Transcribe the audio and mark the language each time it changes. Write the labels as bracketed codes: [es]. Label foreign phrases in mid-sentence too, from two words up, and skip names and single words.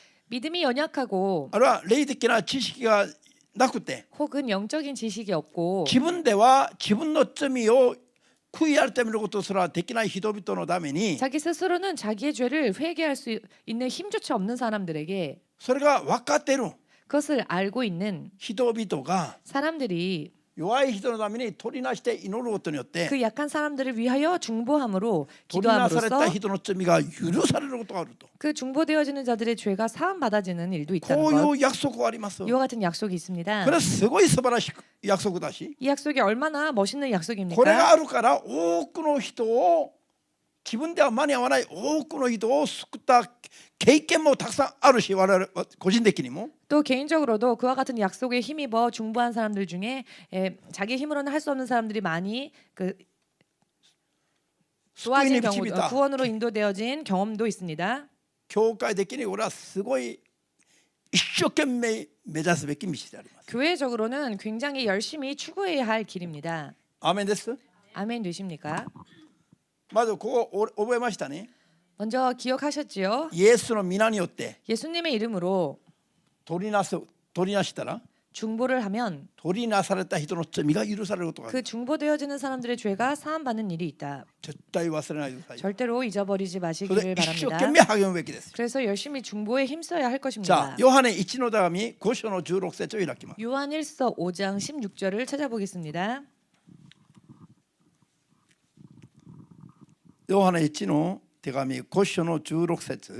[ko] 믿음이 연약하고 [ja] あるいは霊的な知識がなくて [ko] 혹은 영적인 지식이 없고 [ja] 自分では自分の罪を悔い改めることすらできない人々のために [ko] 자기 스스로는 자기의 죄를 회개할 수 있는 힘조차 없는 사람들에게 [ja] それが分かっている [ko] 그것을 알고 있는 [ja] 人々が [ko] 사람들이 [ja] 弱い人のために取りなして祈ることによって [ko] 그 약한 사람들을 위하여 중보함으로 [ja] 取りなされ [ko] 기도함으로써 [ja] た人の罪が許されることがあると [ko] 그 중보되어지는 자들의 죄가 사함 받아지는 일도 [ja] こ [ko] 있다는 [ja] う [ko] 것. [ja] いう約束があります。 [ko] 이와 같은 약속이 있습니다. [ja] これはすごい素晴らしい約束だし [ko] 이 약속이 얼마나 멋있는 [ja] これが [ko] 약속입니까? [ja] あるから多くの人を自分では間に合わない多くの人を救った経験もたくさんあるし我々個人的にも [ko] 또 개인적으로도 그와 같은 약속에 힘입어 중보한 사람들 중에 자기 힘으로는 할 수 없는 사람들이 많이 그 [ja] 救いに [ko] 도와진 [ja] 導い [ko] 경우 [ja] た [ko] 구원으로 인도되어진 경험도 있습니다. [ja] 教会的に俺はすごい一生懸命目指すべき道であります。 [ko] 교회적으로는 굉장히 열심히 추구해야 할 길입니다. [ja] アーメンです。 [ko] 아멘 되십니까? [ja] まずここ覚えましたね。 [ko] 먼저 기억하셨지요? [ja] イエスの皆によって [ko] 예수님의 이름으로 [ja] 取りなしたら [ko] 중보를 하면 [ja] 取りなされた人の罪が許されることがある。 [ko] 그 중보되어지는 사람들의 죄가 사함받는 일이 있다. [ja] 絶対忘れないでください。 [ko] 절대로 잊어버리지 [ja] それ [ko] 마시기를 [ja] で一生 [ko] 바랍니다. [ja] 懸命励むべきです。 [ko] 그래서 열심히 중보에 힘써야 할 [ja] じゃ [ko] 것입니다. [ja] あヨハネ1の手紙5章の16節を開きます。 [ko] 요한 1서 5장 16절을 찾아보겠습니다. [ja] ヨハネ1の手紙5章の16節